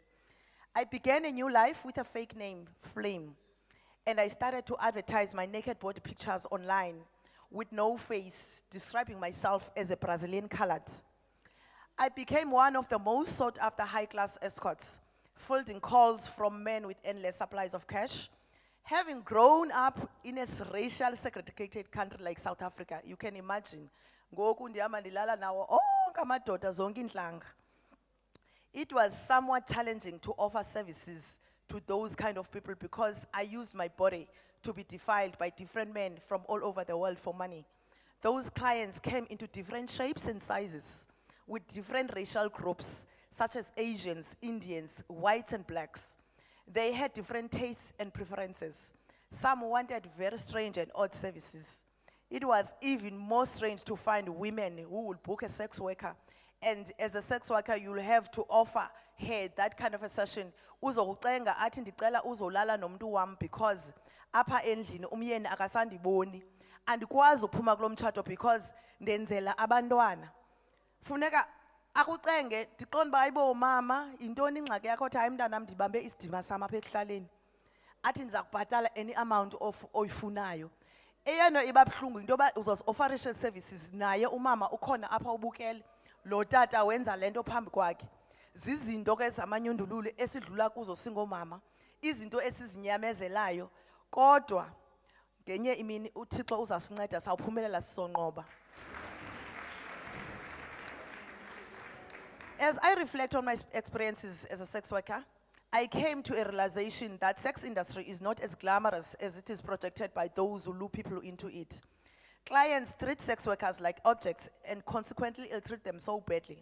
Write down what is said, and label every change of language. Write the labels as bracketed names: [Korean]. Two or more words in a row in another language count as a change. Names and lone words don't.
[English] I began a new life with a fake name, Flame, and I started to advertise my naked body pictures online with no face, describing myself as a Brazilian colored. I became one of the most sought after high-class escorts, fielding calls from men with endless supplies of cash. Having grown up in a racial segregated country like South Africa, you can imagine, [Xhosa] ngoku ndihamba ndilala nawo onke amadoda zonke intlanga. [English] It was somewhat challenging to offer services to those kind of people because I used my body to be defiled by different men from all over the world for money. Those clients came into different shapes and sizes with different racial groups, such as Asians, Indians, whites and blacks. They had different tastes and preferences. Some wanted very strange and odd services. It was even more strange to find women who would book a sex worker. And as a sex worker, you'll have to offer her that kind of a session. [Xhosa] Uzokucenga athi ndicela uzolala nomuntu wam because apha endlini umyeni akasandiboni. Andikwazi uphuma kulo mtshato because ndenzela abantwana. Funeka akucenge ndiqonda uba ayibo mama yintoni ingxaki yakho othi hayi mntanam ndibambe isidima sam apha ekuhlaleni. Athi ndiza kubhatala [English] any amount of [Xhosa] oyifunayo. Eyona iba buhlungu into yoba uzozi-offerishe services naye umama ukhona apha ubukele lo tata wenza le nto phambi kwakhe. Zizinto ke zamanyundululu esidlula kuzo singomama, izinto esizinyamezelayo, kodwa ngenye imini uThixo uzasinceda sawuphumelela sisonqoba. [English] As I reflect on my experiences as a sex worker, I came to a realization that sex industry is not as glamorous as it is projected by those who lure people into it. Clients treat sex workers like objects and consequently ill-treat them so badly.